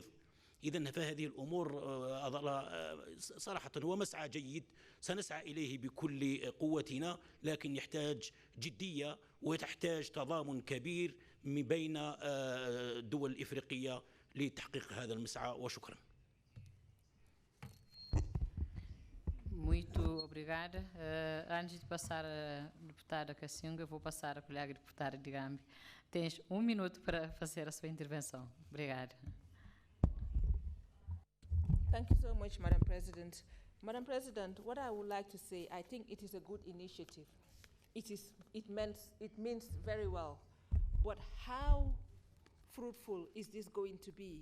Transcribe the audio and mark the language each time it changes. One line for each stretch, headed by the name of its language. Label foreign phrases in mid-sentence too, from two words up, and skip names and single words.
Arabic: إذن فهذه الأمور صراحة هو مسعى جيد سنسعى إليه بكل قوتنا، لكن يحتاج جدية وتحتاج تضامن كبير من بين الدول الإفريقية لتحقيق هذا المسعى. وشكرا.
Portuguese: Muito obrigada. Antes de passar a deputada Cassinga, eu vou passar a colega deputada de Gâmbia. Tens 1 minuto para fazer a sua intervenção. Obrigada.
English: Thank you so much, Madam President. Madam President, what I would like to say, I think it is a good initiative. It means very well. But how fruitful is this going to be?